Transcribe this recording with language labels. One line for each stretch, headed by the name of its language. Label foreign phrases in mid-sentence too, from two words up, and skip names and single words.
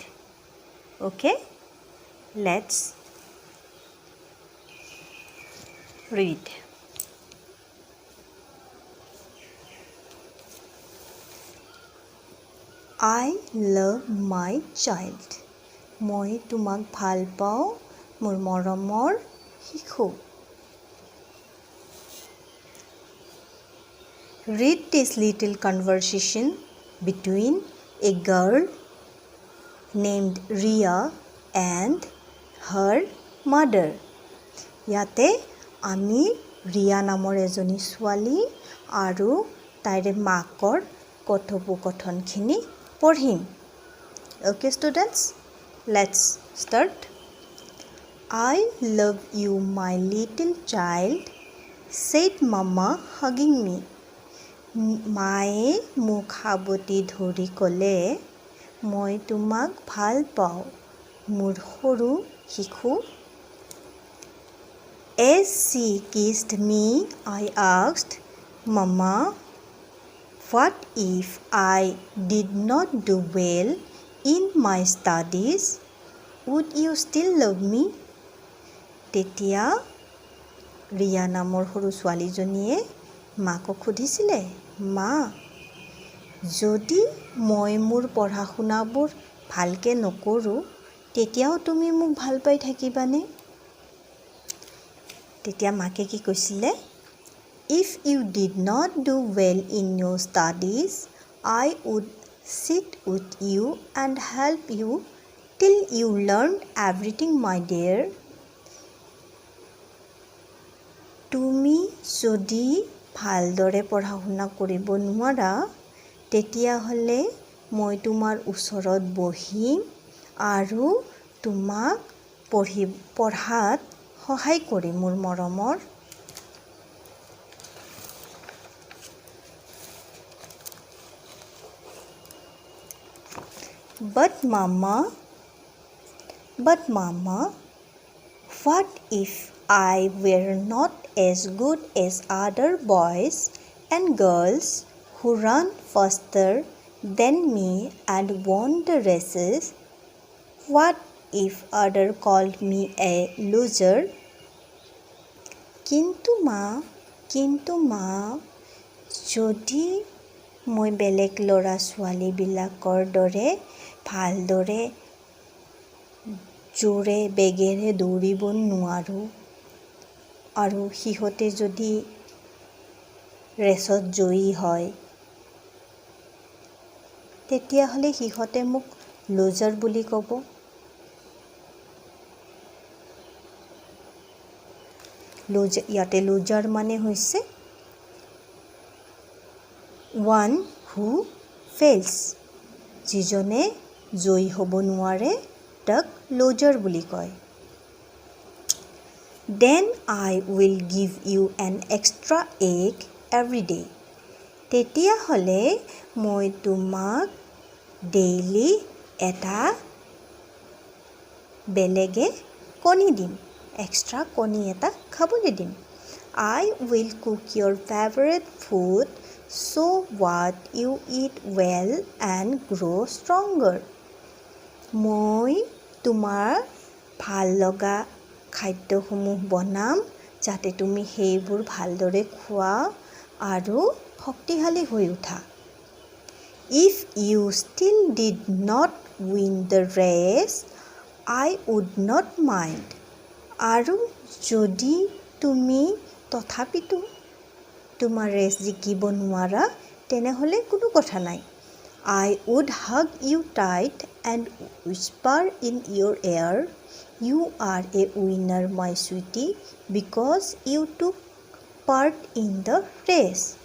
English: Okay, let's read. I love my child.
Assamese: মই তোমাক ভাল পাওঁ মোৰ মৰমৰ শিশু.
English: Read this little conversation between a girl named Ria and her mother.
Assamese: ইয়াতে আমি ৰিয়া নামৰ এজনী ছোৱালী আৰু তাইৰ মাকৰ কথোপকথনখিনি পঢ়িম.
English: Okay, students, let's start. I love you, my little child, said Mama, hugging me.
Assamese: মায়ে মোক সাৱটি ধৰি ক'লে, মই তোমাক ভাল পাওঁ, মোৰ সৰু শিশু.
English: As she kissed me, I asked, Mama, what if I did not do well in my studies? Would you still love me?
Assamese: তেতিয়া ৰিয়া নামৰ সৰু ছোৱালীজনীয়ে মাকক সুধিছিলে, মা, যদি মই মোৰ পঢ়া শুনাবোৰ ভালকৈ নকৰোঁ তেতিয়াও তুমি মোক ভাল পাই থাকিবানে? তেতিয়া মাকে কি কৈছিলে?
English: If you did not do well in your studies, I would sit with you and help you till you learned everything, my dear.
Assamese: তুমি যদি ভালদৰে পঢ়া শুনা কৰিব নোৱাৰা তেতিয়াহ'লে মই তোমাৰ ওচৰত বহিম আৰু তোমাক পঢ়াত সহায় কৰিম মোৰ মৰমৰ.
English: But Mama, what if I were not as good as other boys and girls who run faster than me and won the races? What if others called me a loser?
Assamese: কিন্তু মা, যদি মই বেলেগ ল'ৰা ছোৱালীবিলাকৰ দৰে ভালদৰে জোৰে বেগেৰে দৌৰিব নোৱাৰোঁ আৰু সিহঁতে যদি ৰেচত জয়ী হয় তেতিয়াহ'লে সিহঁতে মোক লুজাৰ বুলি ক'ব. ইয়াতে লুজাৰ মানে হৈছে
English: one who fails.
Assamese: যিজনে জয়ী হ'ব নোৱাৰে তাক লুজাৰ বুলি কয়.
English: Then I will give you an extra egg every day.
Assamese: তেতিয়াহ'লে মই তোমাক ডেইলি এটা বেলেগে কণী দিম, এক্সট্ৰা কণী এটা খাবলৈ দিম.
English: I will cook your favorite food so what you eat well and grow stronger.
Assamese: মই তোমাৰ ভাল লগা খাদ্যসমূহ বনাম যাতে তুমি সেইবোৰ ভালদৰে খোৱা আৰু শক্তিশালী হৈ উঠা.
English: If you still did not win the race, I would not mind.
Assamese: আৰু যদি তুমি তথাপিতো তোমাৰ ৰেচ জিকিব নোৱাৰা তেনেহ'লে কোনো কথা নাই.
English: I would hug you tight and whisper in your ear, you are a winner, my sweetie, because you took part in the race.